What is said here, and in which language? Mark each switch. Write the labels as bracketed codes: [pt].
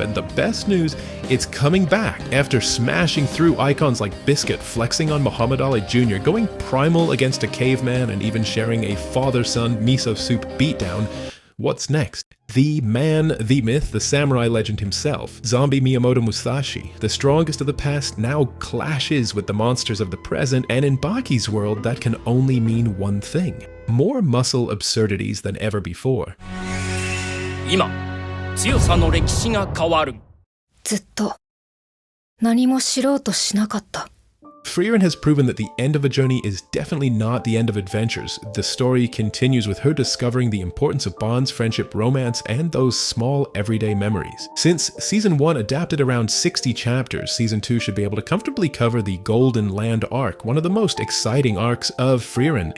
[en] And the best news, it's coming back after smashing through icons like Biscuit, flexing on Muhammad Ali Jr., going primal against a caveman, and even sharing a father-son miso soup beatdown. What's next? The man, the myth, the samurai legend himself, Zombie Miyamoto Musashi, the strongest of the past, now clashes with the monsters of the present, and in Baki's world, that can only mean one thing: more muscle absurdities than ever before. [ja] 今、強さの歴史が変わる。ずっと何も知ろうとしなかった。 [en] Frieren has proven that the end of a journey is definitely not the end of adventures. The story continues with her discovering the importance of bonds, friendship, romance, and those small everyday memories. Since Season 1 adapted around 60 chapters, Season 2 should be able to comfortably cover the Golden Land arc, one of the most exciting arcs of Frieren.